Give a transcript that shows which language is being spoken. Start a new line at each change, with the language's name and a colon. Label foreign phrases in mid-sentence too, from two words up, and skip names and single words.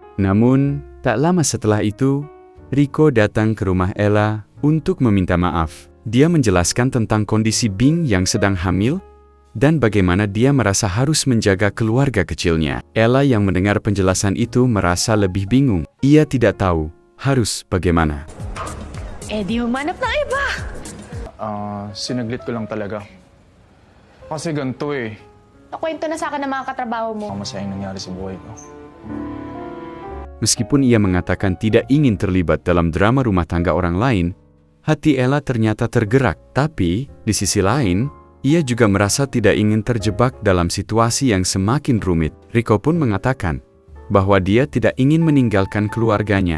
Indonesian: Namun, tak lama setelah itu, Rico datang ke rumah Ella untuk meminta maaf. Dia menjelaskan tentang kondisi Bing yang sedang hamil dan bagaimana dia merasa harus menjaga keluarga kecilnya. Ella yang mendengar penjelasan itu merasa lebih bingung. Ia tidak tahu harus bagaimana.
Filipino: Di humanap ng iba. Sinaglit ko lang talaga. Kasi ganito eh. Nakwento na sa akin ng mga katrabaho mo. Ang masayang nangyari sa buhay ko.
Indonesian: Meskipun ia mengatakan tidak ingin terlibat dalam drama rumah tangga orang lain, hati Ella ternyata tergerak. Tapi, di sisi lain, ia juga merasa tidak ingin terjebak dalam situasi yang semakin rumit. Rico pun mengatakan bahwa dia tidak ingin meninggalkan keluarganya.